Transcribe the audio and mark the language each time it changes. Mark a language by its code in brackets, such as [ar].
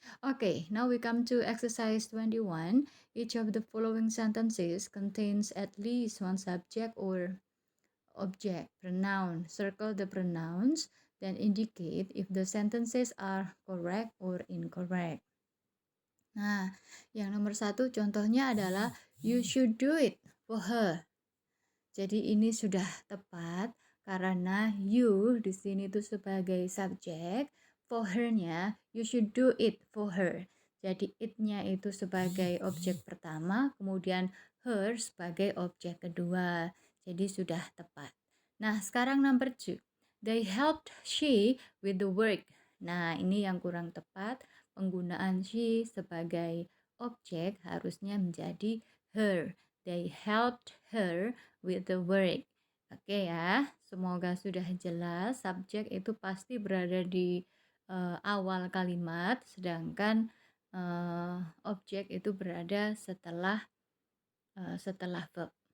[en] Okay, now we come to exercise 21. Each of the following sentences contains at least one subject or object pronoun. Circle the pronouns, then indicate if the sentences are correct or incorrect. [id] Nah, yang nomor 1 contohnya adalah [en] you should do it for her. [id] Jadi ini sudah tepat karena you di sini itu sebagai subjek, for her-nya [en] you should do it for her. [id] Jadi it-nya itu sebagai objek pertama, kemudian her sebagai objek kedua. Jadi sudah tepat. Nah, sekarang number 2. [en] They helped she with the work. [id] Nah, ini yang kurang tepat. Penggunaan she sebagai objek harusnya menjadi her. [en] They helped her with the work. [id] Oke ya, semoga sudah jelas. Subjek itu pasti berada di awal kalimat, sedangkan objek itu berada setelah verb.